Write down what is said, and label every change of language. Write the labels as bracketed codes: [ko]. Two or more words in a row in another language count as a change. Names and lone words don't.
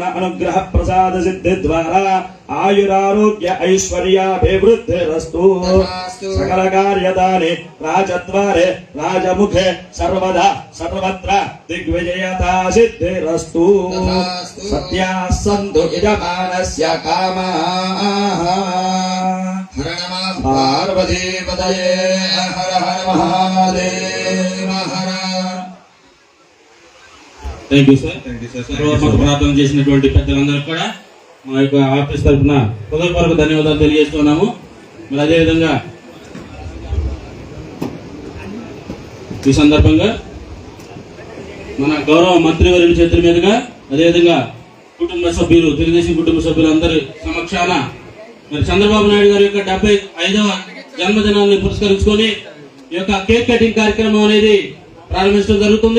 [sa] अनुग्रह प्रसाद सिद्धि द्वारा आयुरारोग्य ऐश्वर्याभिवृद्धिरस्तु सकल कार्यतानि राजद्वारे राजमुखे सर्वदा सर्वत्र दिग्विजयता सिद्धिरस्तु सत्याः सन्तु यजमानस्य कामाः पार्वतीपतये हर हर महादेव हर [en] thank you [te] సార్ సర్వోపక ప్రార్థన చేసినటువంటి పెద్దలందరికీ కూడా మా యొక్క ఆఫీస్ తరఫున హృదయపూర్వక ధన్యవాదాలు తెలియజేస్తున్నాము. మరి అదేవిధంగా ఈ సందర్భంగా మన గౌరవ మంత్రివర్యుల చేతుల మీదుగా అదేవిధంగా కుటుంబ సభ్యులు తెలుగుదేశం కుటుంబ సభ్యులందరి సమక్షాన మరి చంద్రబాబు నాయుడు గారి యొక్క 75వ జన్మదినాన్ని పురస్కరించుకొని ఈ యొక్క [en] cake cutting [te] కార్యక్రమం అనేది ప్రారంభించడం జరుగుతుంది.